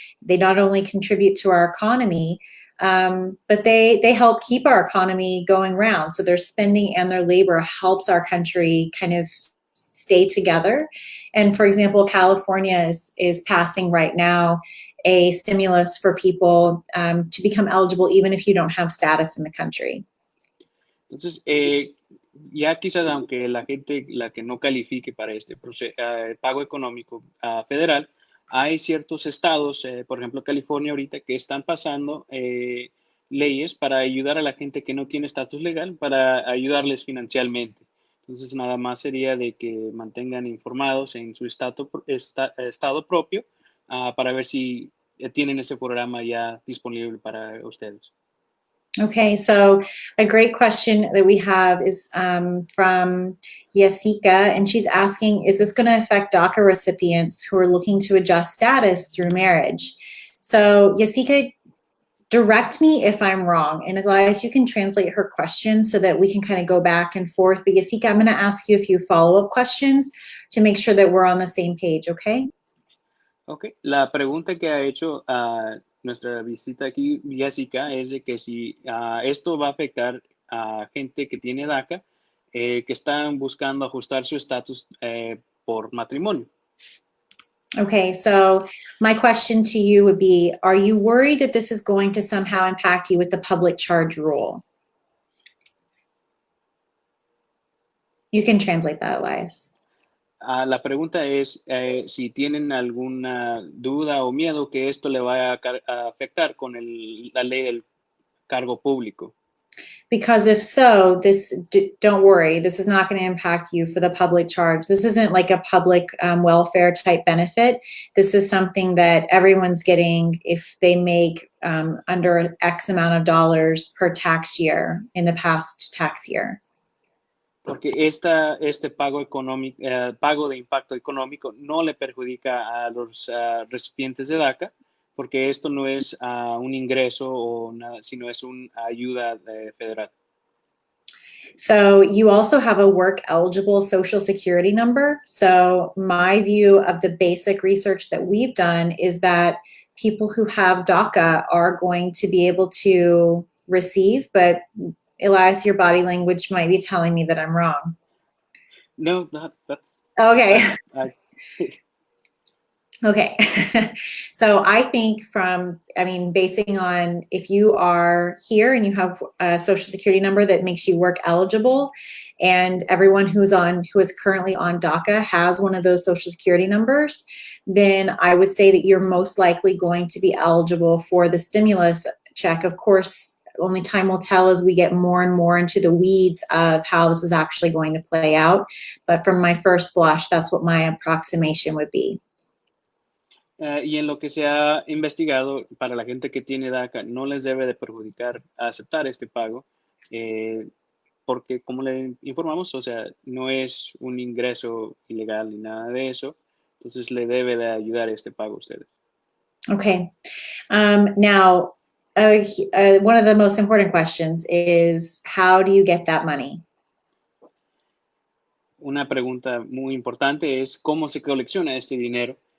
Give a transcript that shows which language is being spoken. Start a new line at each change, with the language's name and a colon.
English: They not only contribute to our economy, but they help keep our economy going round. So their spending and their labor helps our country kind of stay together. And for example, California is passing right now a stimulus for people to become eligible even if you don't have status in the country.
Spanish: Entonces, ya quizás aunque la gente, la que no califique para este pago económico federal, hay ciertos estados, por ejemplo California ahorita, que están pasando leyes para ayudar a la gente que no tiene estatus legal, para ayudarles financieramente. Entonces, nada más sería de que mantengan informados en su estado propio para ver si tienen ese programa ya disponible para ustedes.
English: Okay, so a great question that we have is from Jessica, and she's asking, is this going to affect DACA recipients who are looking to adjust status through marriage? So Jessica, direct me if I'm wrong, and Elias, you can translate her question so that we can kind of go back and forth. But Jessica, I'm going to ask you a few follow-up questions to make sure that we're on the same page, okay?
Spanish: Ok, la pregunta que ha hecho nuestra visita aquí, Jessica, es de que si esto va a afectar a gente que tiene DACA, que están buscando ajustar su estatus por matrimonio.
English: Okay, so my question to you would be, are you worried that this is going to somehow impact you with the public charge rule? You can translate that, Elias.
Spanish: La pregunta es si tienen alguna duda o miedo que esto le vaya a afectar con la ley del cargo público.
English: Because if so, don't worry, this is not going to impact you for the public charge. This isn't like a public welfare type benefit. This is something that everyone's getting if they make under X amount of dollars per tax year in the past tax year.
Spanish: Porque este pago económico, pago de impacto económico no le perjudica a los recipientes de DACA, porque esto no es un ingreso o nada, sino es una ayuda federal.
English: So you also have a work eligible social security number. So my view of the basic research that we've done is that people who have DACA are going to be able to receive, but Elias, your body language might be telling me that I'm wrong. No, that's okay. Okay. So I think basing on if you are here and you have a social security number that makes you work eligible, and everyone who is currently on DACA has one of those social security numbers, then I would say that you're most likely going to be eligible for the stimulus check. Of course, only time will tell as we get more and more into the weeds of how this is actually going to play out. But from my first blush, that's what my approximation would be.
Spanish: Y en lo que se ha investigado, para la gente que tiene DACA, no les debe de perjudicar aceptar este pago, porque como le informamos, o sea, no es un ingreso ilegal ni nada de eso, entonces le debe de ayudar este pago a ustedes.
English: Okay. Now, one of the most important questions is, how do you get that money?
Spanish: Una pregunta muy importante es cómo se colecciona este dinero.